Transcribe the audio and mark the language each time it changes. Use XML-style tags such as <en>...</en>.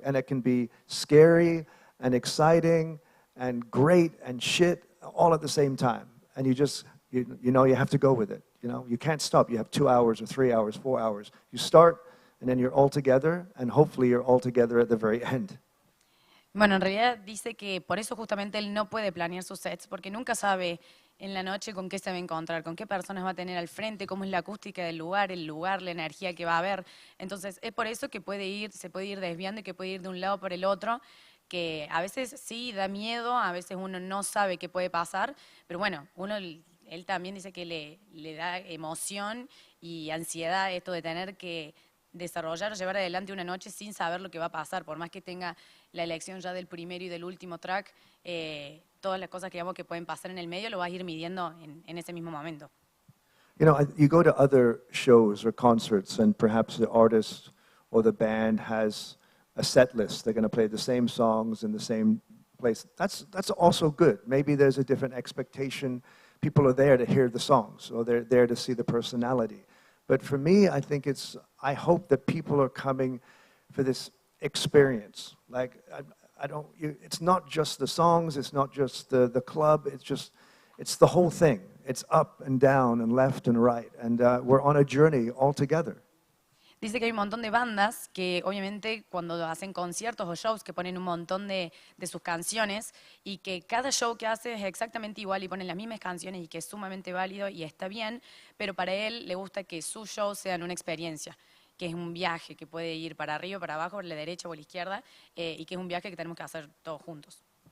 <en>And it can be scary and exciting and great and shit all at the same time. And you just, you know, you have to go with it. You know, you can't stop. You have 2 hours or 3 hours, 4 hours. You start and then you're all together and hopefully you're all together at the very end.</en> <es>Bueno, en realidad dice que por eso justamente él no puede planear sus sets, porque nunca sabe en la noche con qué se va a encontrar, con qué personas va a tener al frente, cómo es la acústica del lugar, la energía que va a haber. Entonces, es por eso que se puede ir desviando y que puede ir de un lado por el otro, que a veces sí da miedo, a veces uno no sabe qué puede pasar, pero bueno, él también dice que le da emoción y ansiedad esto de tener que desarrollar o llevar adelante una noche sin saber lo que va a pasar, por más que tenga la elección ya del primero y del último track, todas las cosas que pueden pasar en el medio lo vas a ir midiendo en ese mismo momento.</es> <en>You know, you go to other shows or concerts and perhaps the artist or the band has a set list. They're going to play the same songs in the same place. That's also good. Maybe there's a different expectation. People are there to hear the songs or they're there to see the personality. But for me, I think I hope that people are coming for this experience. Like, it's not just the songs, it's not just the club, it's the whole thing. It's up and down and left and right. And we're on a journey all together.</en> <es>Dice que hay un montón de bandas que obviamente cuando hacen conciertos o shows que ponen un montón de sus canciones y que cada show que hace es exactamente igual y ponen las mismas canciones y que es sumamente válido y está bien, pero para él le gusta que sus shows sean una experiencia, que es un viaje que puede ir para arriba, para abajo, por la derecha o la izquierda y que es un viaje que tenemos que hacer todos juntos.</es>